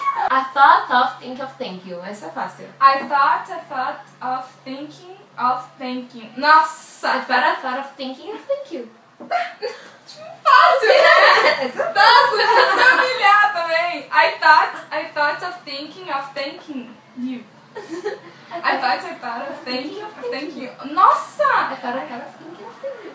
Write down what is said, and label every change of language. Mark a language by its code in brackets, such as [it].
[en] I thought of think of thank you. [pt] Essa é fácil. [en] I thought of thinking of thanking. [pt] Nossa! [en] I thought of thinking of thank you. [pt] Fácil, né? Nossa, você vai humilhar também. [en] I thought of thinking of thanking you. I thought of thinking of thanking you. [pt] Nossa! [en] I thought of thinking of thank you.